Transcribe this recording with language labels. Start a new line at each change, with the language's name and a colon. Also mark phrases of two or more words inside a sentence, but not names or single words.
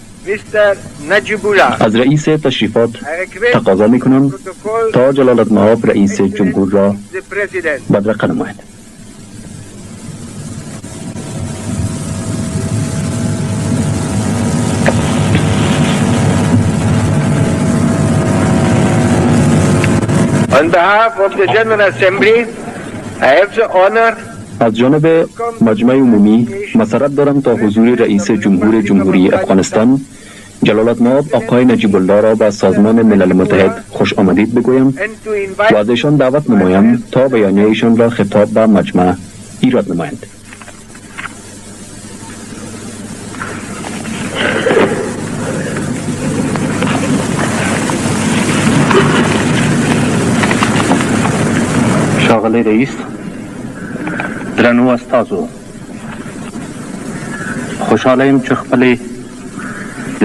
Persian: از رئیس تشریفات تقاضا میکنم تا جلالتمآب رئیس جمهور را بدرقه نماید.
English: On behalf of the General Assembly, I have the honor
Persian: از جانب مجمع عمومی مسرت دارم تا حضور رئیس جمهور جمهوری افغانستان جلالتمآب آقای نجیب الله را به سازمان ملل متحد خوش آمدید بگویم و از ایشان دعوت نمایم تا بیانیه ایشان را خطاب به مجمع ایراد نمایند.
Pashto: ښاغلی رئیس، درنو استازو، خوشحاله یم چې خپلې د